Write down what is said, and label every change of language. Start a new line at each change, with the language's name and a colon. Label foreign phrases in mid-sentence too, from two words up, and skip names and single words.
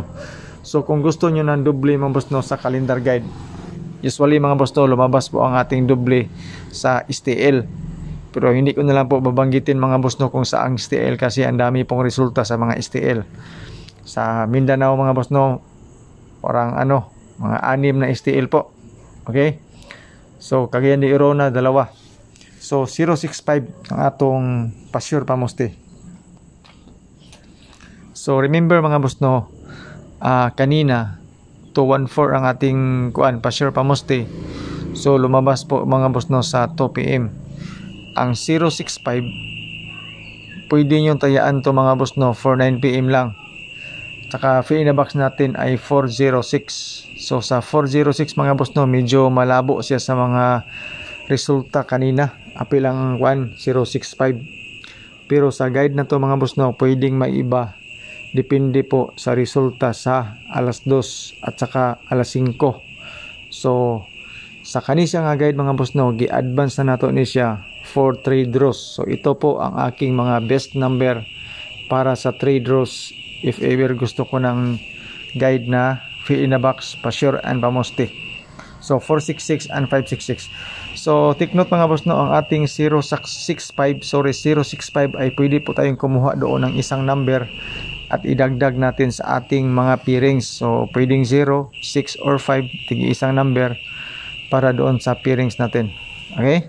Filipino: So kung gusto nyo ng doble mga boss no sa calendar guide, usually mga boss no, lumabas po ang ating doble sa STL. Pero hindi ko na lang po babanggitin mga boss no kung saang STL kasi ang dami pong resulta sa mga STL. Sa Mindanao mga boss no, parang mga 6 na STL po. Okay? So Cagayan de Oro na 2.
Cebuano: So 065 ang atong pasure pamoste.
Filipino: So remember mga boss no, kanina 214 ang ating kuan pa-share pamusti. So lumabas po mga boss no sa 2 PM. Ang 065 pwede nyo tayaan to mga boss no for 9 PM lang. Saka
English: fee in the box
Filipino: natin ay 406. So sa 406 mga boss no, medyo malabo siya sa mga resulta kanina.
Cebuano: Apil ang 065.
Filipino: Pero sa guide na to mga boss no, pwedeng maiba. Depende po sa resulta sa alas 2 at saka alas 5.
Cebuano: So sa kanisa nga guide mga boss no, gi-advance na nato ni siya for 3 draws.
Filipino: So ito po ang aking mga best number para sa 3 draws.
English: If ever
Filipino: gusto ko ng guide na
English: fee in the box,
Filipino: pa-sure and pamusti. So 466 and 566. So
English: take note
Filipino: mga boss no, ang ating 065 ay pwede po tayong kumuha doon ng isang number at idagdag natin sa ating mga pairings. So pwedeng 0, 6 or 5, tigi isang number para doon sa pairings natin. Okay?